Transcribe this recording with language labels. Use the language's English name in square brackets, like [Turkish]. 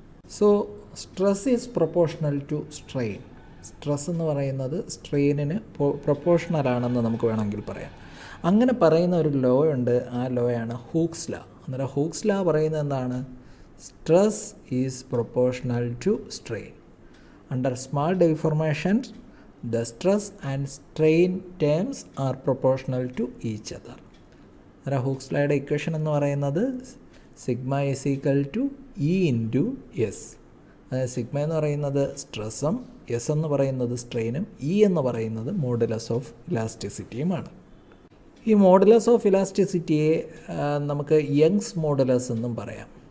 [English] So stress is proportional to strain. [Malayalam] Stress എന്ന് പറയുന്നത് സ്ട്രെയിനിന് proportional ആണെന്ന് നമുക്ക് വേണമെങ്കിൽ പറയാം. അങ്ങനെ പറയുന്ന ഒരു ലോ ഉണ്ട്, ആ ലോയാണ് ഹൂക്സ് ലാ. അന്നേരം ഹൂക്സ് ലാ പറയുന്നത് എന്താണ്, [English] Stress is proportional to strain. Under small deformations the stress and strain terms are proportional to each other. [Malayalam] അന്നേരം ഹൂക്സ് ലായുടെ ഇക്വേഷൻ എന്ന് പറയുന്നത് [English] Sigma is equal to E into S. [Malayalam] അതായത് സിഗ്മ എന്ന് പറയുന്നത് സ്ട്രെസ്സും എസ് എന്ന് പറയുന്നത് സ്ട്രെയിനും ഇ എന്ന് പറയുന്നത് മോഡുലസ് ഓഫ് ഇലാസ്റ്റിസിറ്റിയുമാണ്. ഈ മോഡുലസ് ഓഫ് ഇലാസ്റ്റിസിറ്റിയെ നമുക്ക് യങ്സ് മോഡുലസ് എന്നും പറയാം.